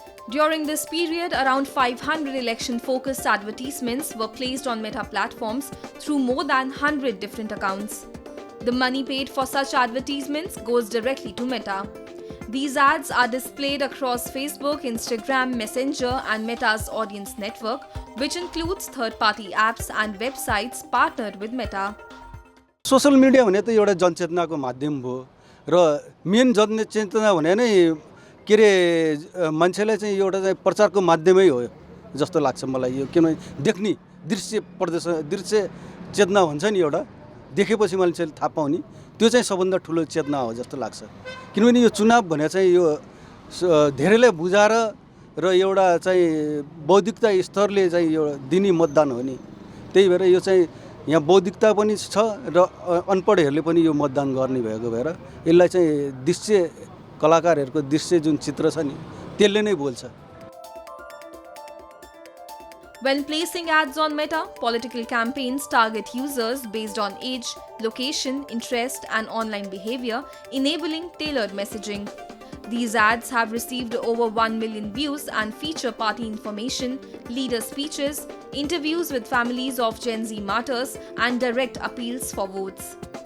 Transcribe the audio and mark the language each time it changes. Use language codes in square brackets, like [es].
[en] During this period, around 500 election-focused advertisements were placed on Meta platforms through more than 100 different accounts. The money paid for such advertisements goes directly to Meta. These ads are displayed across Facebook, Instagram, Messenger, and Meta's audience network, which includes third-party apps and websites partnered with Meta. [ne] Social media भने त एउटा जनचेतनाको माध्यम भयो र main जनचेतना भने नै के अरे मान्छेलाई चाहिँ एउटा चाहिँ प्रचारको माध्यमै हो जस्तो लाग्छ मलाई यो, किनभने देख्ने दृश्य चेतना हुन्छ नि एउटा, देखेपछि मान्छेले थाहा पाउने, त्यो चाहिँ सबभन्दा ठुलो चेतना हो जस्तो लाग्छ। किनभने यो चुनाव भने चाहिँ यो धेरैलाई बुझाएर र एउटा चाहिँ बौद्धिकता स्तरले चाहिँ यो दिने मतदान हो नि, त्यही भएर यो चाहिँ यहाँ बौद्धिकता पनि छ र अनपढहरूले पनि यो मतदान गर्ने भएको भएर यसलाई चाहिँ दृश्य कलाकारहरूको दृश्य जुन चित्र छ नि त्यसले नै बोल्छ। [en] When placing ads on Meta, political campaigns target users based on age, location, interest, and online behavior, enabling tailored messaging. These ads have received over 1 million views and feature party information, leader speeches, interviews with families of Gen Z martyrs, and direct appeals for votes.